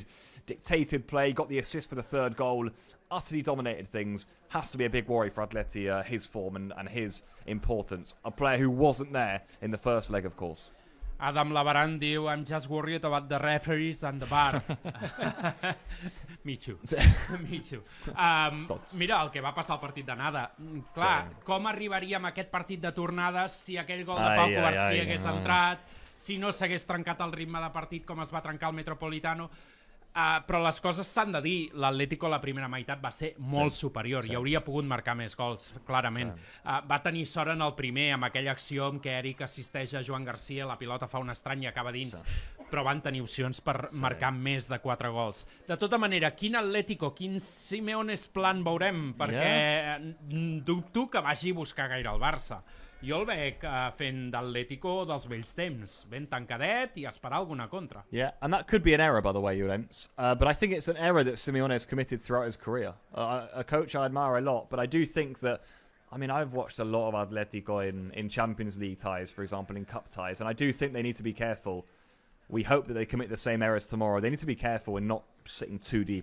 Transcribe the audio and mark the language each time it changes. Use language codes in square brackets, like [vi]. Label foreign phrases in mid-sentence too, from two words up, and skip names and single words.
[en] Dictated play, got the assist for the third goal. Utterly dominated things. Has to be a big worry for Atleti, his form and his importance. A player who wasn't there in the first leg, of course. Adam Lavaran diu, I'm just worried about the referees and the VAR. Me too. Me too. [ca] Mira, el que va passar al partit d'anada. Clar, com arribaríem a aquest partit de tornades si aquell gol de Pau Garcia hagués entrat, si no s'hagués trencat el ritme de partit com es va trencar el Metropolitano. Però les coses s'han de dir. L'Atlético la primera meitat va ser molt superior i hauria pogut marcar més gols, clarament. Va tenir sort en el primer, amb aquella acció en què Eric assisteix a Joan Garcia, la pilota fa un estrany i acaba dins, però van tenir opcions per marcar més de 4 gols. De tota manera, quin Atlético, quin Simeone's plan veurem, perquè dubto que vagi a buscar gaire el Barça. Jo el veig fent d'Atlético dels vells temps, ben tancadet i esperar alguna contra. [en] Yeah, and that could be an error, by the way, Llorens. But I think it's an error that Simeone has committed throughout his career. A coach I admire a lot, but I do think that, I've watched a lot of Atletico in Champions League ties, for example, in cup ties, and I do think they need to be careful. We hope that they commit the same errors tomorrow. They need to be careful in not sitting too deep.